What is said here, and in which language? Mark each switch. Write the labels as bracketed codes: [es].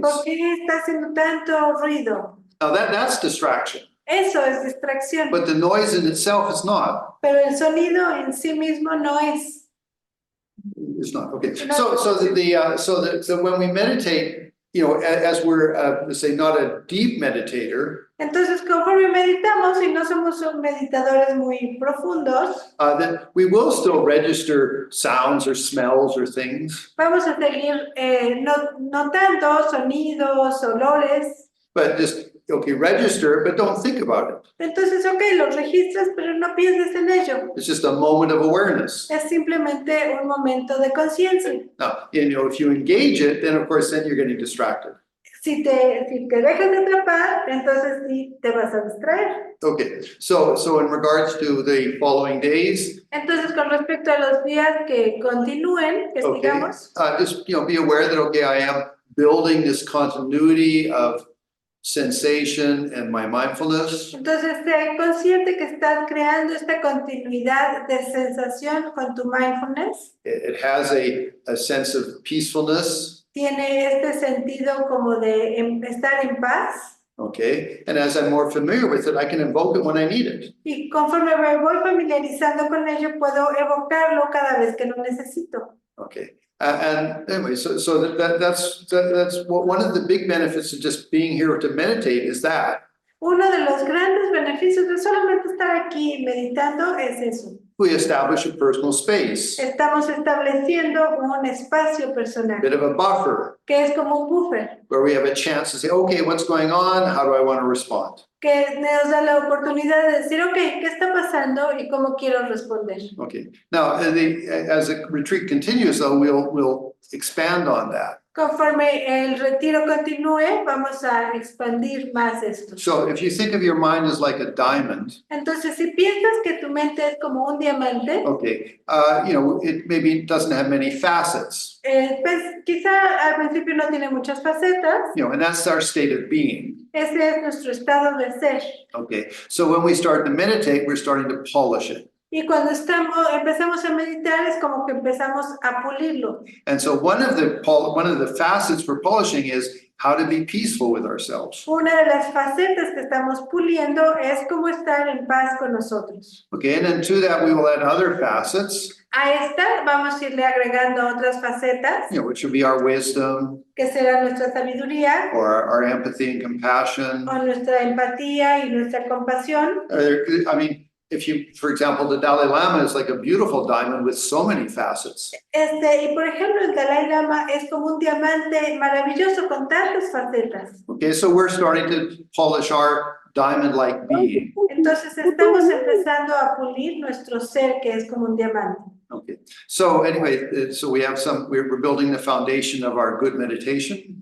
[es] ¿Por qué está haciendo tanto ruido? [en] Now that's distraction, [es] Eso es distracción. [en] but the noise in itself is not. [es] Pero el sonido en sí mismo no es. [en] It's not okay. So when we meditate, as we're let's say not a deep meditator, [es] Entonces, conforme meditamos y no somos meditadores muy profundos, [en] then we will still register sounds or smells or things, [es] vamos a seguir notando sonidos, olores. [en] but just register, but don't think about it. [es] Entonces, los registras, pero no pienses en ello. [en] It's just a moment of awareness. [es] Es simplemente un momento de conciencia. [en] Now, if you engage it, then of course, then you're getting distracted. [es] Si te dejas de atrapar, entonces sí te vas a distraer. [en] Okay, so in regards to the following days, [es] Entonces, con respecto a los días que continúen, que [en] okay, [es] sigamos, [en] just, be aware that, okay, I am building this continuity of sensation and my mindfulness. [es] entonces sé consciente que estás creando esta continuidad de sensación con tu mindfulness. [en] It has a sense of peacefulness, [es] Tiene este sentido como de estar en paz. [en] okay? And as I'm more familiar with it, I can invoke it when I need it. [es] Y conforme me voy familiarizando con ello, puedo evocarlo cada vez que lo necesito. [en] Okay, and anyway, so that's one of the big benefits of just being here to meditate is that [es] Uno de los grandes beneficios de solamente estar aquí meditando es eso. [en] we establish a personal space, [es] Estamos estableciendo un espacio [en] a personal, bit of a buffer, [es] que es como un buffer, [en] where we have a chance to say, okay, what's going on? How do I want to respond? [es] que nos da la oportunidad de decir, ok, ¿qué está pasando y cómo quiero responder? [en] Okay, now as the retreat continues, though, we'll expand on that. [es] Conforme el retiro continúe, vamos a expandir más esto. [en] So if you think of your mind as like a diamond, [es] Entonces, si piensas que tu mente es como un diamante, [en] okay, it maybe doesn't have many facets, [es] pues quizá al principio no tiene muchas facetas, [en] and that's our state of being. [es] ese es nuestro estado de ser. [en] Okay, so when we start to meditate, we're starting to polish it. [es] Y cuando empezamos a meditar es como que empezamos a pulirlo. [en] And so one of the facets for polishing is how to be peaceful with ourselves. [es] Una de las facetas que estamos puliendo es cómo estar en paz con nosotros. [en] Okay, and then to that we will add other facets, [es] A esta vamos a irle agregando otras facetas, [en] which would be our wisdom [es] que será nuestra sabiduría, [en] or our empathy and compassion. [es] o nuestra empatía y nuestra compasión. [en] I mean, if you, for example, the Dalai Lama is like a beautiful diamond with so many facets. [es] Y por ejemplo, el Dalai Lama es como un diamante maravilloso con tantas facetas. [en] Okay, so we're starting to polish our diamond-like being. [es] Entonces estamos empezando a pulir nuestro ser que es como un diamante. [en] Okay, so anyway, so we're building the foundation of our good meditation.